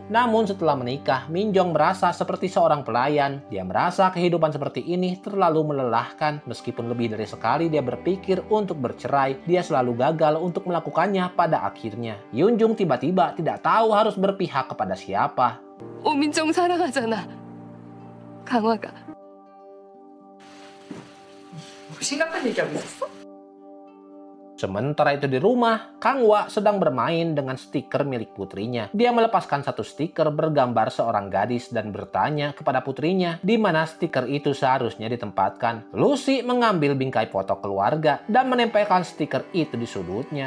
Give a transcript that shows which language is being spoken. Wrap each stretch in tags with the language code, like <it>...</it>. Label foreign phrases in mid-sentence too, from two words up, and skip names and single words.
<id>Namun setelah menikah, Minjong merasa seperti seorang pelayan. Dia merasa kehidupan seperti ini terlalu melelahkan. Meskipun lebih dari sekali dia berpikir untuk bercerai, dia selalu gagal untuk melakukannya. Pada akhirnya, Yunjung tiba-tiba tidak tahu harus berpihak kepada siapa.</id> <ko>오민정 사랑하잖아. 강화가. 뭐 심각한 얘기하고 있었어?</ko> <id>Sementara itu di rumah, Kang Wah sedang bermain dengan stiker milik putrinya. Dia melepaskan satu stiker bergambar seorang gadis dan bertanya kepada putrinya di mana stiker itu seharusnya ditempatkan. Lucy mengambil bingkai foto keluarga dan menempelkan stiker itu di sudutnya.</id>